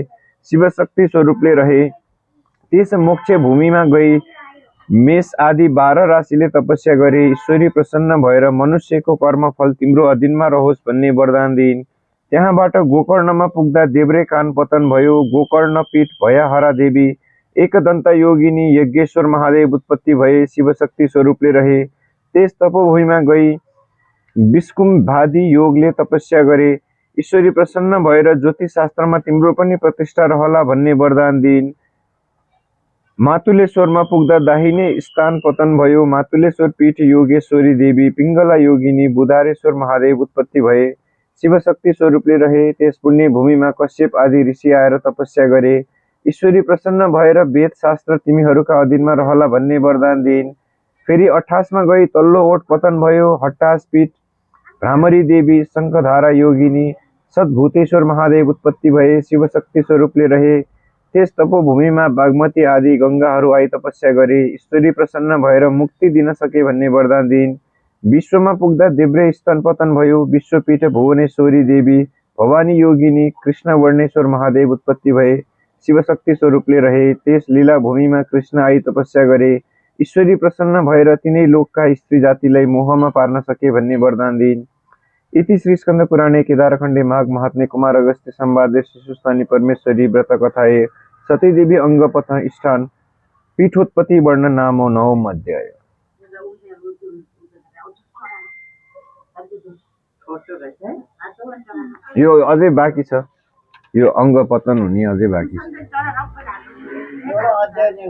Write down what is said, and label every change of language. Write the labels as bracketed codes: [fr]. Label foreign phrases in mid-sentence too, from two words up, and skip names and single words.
[ne] शिवशक्ति स्वरूपले रहे। त्यस मोक्ष भूमिमा गई मेष आदि 12 राशिले तपस्या गरे। ईश्वरी प्रसन्न भएर मनुष्यको कर्मफल तिम्रो अधीनमा रहोस् भन्ने वरदान दिइन्। त्यहाँबाट गोकर्णमा पुग्दा देब्रे कान पतन भयो। गोकर्ण पीठ भयाहरा देवी एकदन्त योगिनी यज्ञेश्वर महादेव उत्पत्ति भए। शिवशक्ति स्वरूपले रहे। त्यस तपोभूमिमा गई विष्कुम्भादि योगले तपस्या गरे। ईश्वरी प्रसन्न भएर ज्योतिष शास्त्रमा तिम्रो पनि प्रतिष्ठा रहला भन्ने वरदान दिइन्। मातुलेश्वरमा पुग्दा दाहिने स्थान पतन भयो। मातुलेश्वर पीठ योगेश्वरी देवी पिङ्गला योगिनी बुधारेश्वर महादेव उत्पत्ति भए। शिवशक्ति स्वरूपले रहे। त्यस पुण्य भूमिमा कश्यप आदि ऋषि आएर तपस्या गरे। ईश्वरी प्रसन्न भएर वेद शास्त्र तिमीहरूका अधीनमा रहला भन्ने वरदान दिइन्। फेरि 28 मा गई तल्लो ओठ पतन भयो। हट्टास पीठ भ्रामरी देवी शङ्खधारा योगिनी सद्भूतेश्वर महादेव उत्पत्ति भए। शिवशक्ति स्वरूपले रहे। त्यस तपोभूमिमा बागमती आदि गङ्गाहरू आई तपस्या गरे। ईश्वरी प्रसन्न भएर मुक्ति दिन सके भन्ने वरदान दिइन्। विश्वमा पुग्दा देब्रे स्तन पतन भयो। विश्वपीठ भुवनेश्वरी देवी भवानी योगिनी कृष्ण वर्णेश्वर महादेव उत्पत्ति भए। शिवशक्ति स्वरूपले रहे। त्यस लीला भूमिमा कृष्ण आई तपस्या गरे। ईश्वरी प्रसन्न भएर तिनै लोकका स्त्री जातिलाई मोहमा पार्न सके भन्ने वरदान दिइन्। [sa] इति श्री स्कंद पुराणे केदारखण्डे माघ महात्म्ये कुमार अगस्त्य संवादे शिशुस्थानी परमेश्वरी व्रत कथाए सतीदेवी अंगपथ स्थान पीठोत्पत्ति वर्ण नामो 9 अध्याय। [ne] यो अझै बाँकी छ। यो अंग पतन हुने अझै बाँकी छ।